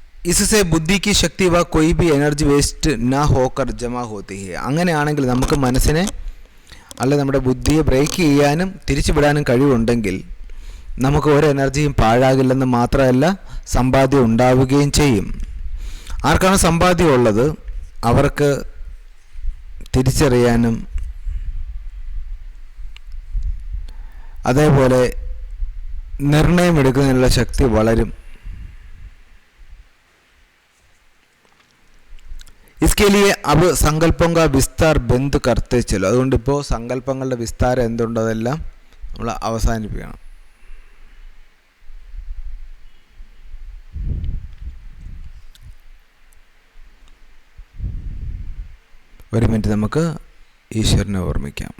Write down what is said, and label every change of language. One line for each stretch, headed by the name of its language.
Hindi: इससे बुद्धि की शक्ति व कोई भी एनर्जी वेस्ट ना होकर जमा होती है.
Malayalam: അങ്ങനെയാണെങ്കിൽ നമുക്ക് മനസ്സിനെ അല്ല നമ്മുടെ ബുദ്ധിയെ ബ്രേക്ക് ചെയ്യാനും തിരിച്ചു വിടാനും കഴിവുണ്ടെങ്കിൽ നമുക്ക് ഒരു എനർജിയും പാഴാകില്ലെന്ന് മാത്രമല്ല സമ്പാദ്യം ഉണ്ടാവുകയും ചെയ്യും. ആർക്കാണ് സമ്പാദ്യം ഉള്ളത് അവർക്ക് തിരിച്ചറിയാനും അതേപോലെ നിർണയമെടുക്കുന്നതിനുള്ള ശക്തി വളരും.
Hindi: इसके लिए अब സങ്കല്പം का विस्तार बंद करते चलो.
Malayalam: അതുകൊണ്ട് ഇപ്പോൾ സങ്കല്പങ്ങളുടെ വിസ്താരം എന്തുണ്ടോ അതെല്ലാം നമ്മൾ അവസാനിപ്പിക്കണം. ഒരു മിനിറ്റ് നമുക്ക് ഈശ്വരനെ ഓർമ്മിക്കാം.